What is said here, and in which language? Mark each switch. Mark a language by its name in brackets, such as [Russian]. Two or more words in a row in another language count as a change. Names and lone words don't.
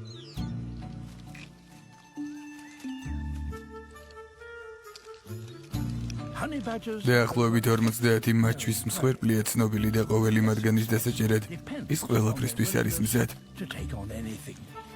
[English] honey badgers [Georgian] დაახლოებით 50 მაჩვის მსხვერპლია ცნობილი და ყოველი მათგანის დასაჭერად ის ყველაფრისთვის არის მზად. [English] to take on anything.